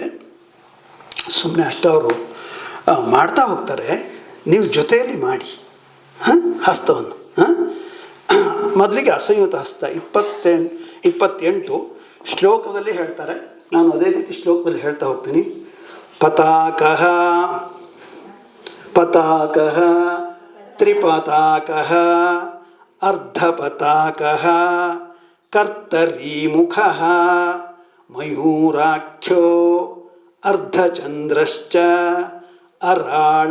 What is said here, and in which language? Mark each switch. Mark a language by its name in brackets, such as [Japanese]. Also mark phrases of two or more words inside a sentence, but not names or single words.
[Kannada] ಸುಮ್ಮನೆ ಅಷ್ಟು ಅವರು ಮಾಡ್ತಾ ಹೋಗ್ತಾರೆ, ನೀವು ಜೊತೆಯಲ್ಲಿ ಮಾಡಿ ಹಸ್ತವನ್ನು. ಮೊದಲಿಗೆ ಅಸಂಯುತ ಹಸ್ತ 28 ಶ್ಲೋಕದಲ್ಲಿ ಹೇಳ್ತಾರೆ. ನಾನು ಅದೇ ರೀತಿ ಶ್ಲೋಕದಲ್ಲಿ ಹೇಳ್ತಾ ಹೋಗ್ತೀನಿ. [Sanskrit] ಪತಾಕಃ ಪತಾಕಃ ತ್ರಿಪತಾಕಃ ಅರ್ಧಪತಾಕಃ ಕರ್ತರೀಮುಖಃ ಮಯೂರಾಖ್ಯೋ ಅರ್ಧಚಂದ್ರಶ್ಚ ಅರಾಳ